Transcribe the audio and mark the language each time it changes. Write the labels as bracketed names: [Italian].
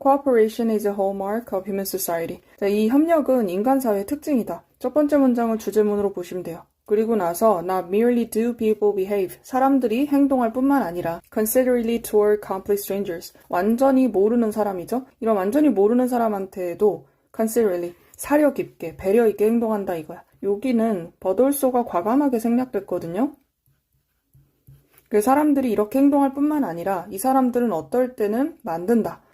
[English] Cooperation is a hallmark of human society. [Korean] 자, 이 협력은 인간사회의 특징이다. 첫 번째 문장을 주제문으로 보시면 돼요. 그리고 나서 [English] Not merely do people behave. [Korean] 사람들이 행동할 뿐만 아니라 [English] considerately toward complete strangers. [Korean] 완전히 모르는 사람이죠. 이런 완전히 모르는 사람한테도 considerately, 사려 깊게, 배려 있게 행동한다 이거야. 여기는 버돌소가 과감하게 생략됐거든요. 그 사람들이 이렇게 행동할 뿐만 아니라 이 사람들은 어떨 때는 만든다.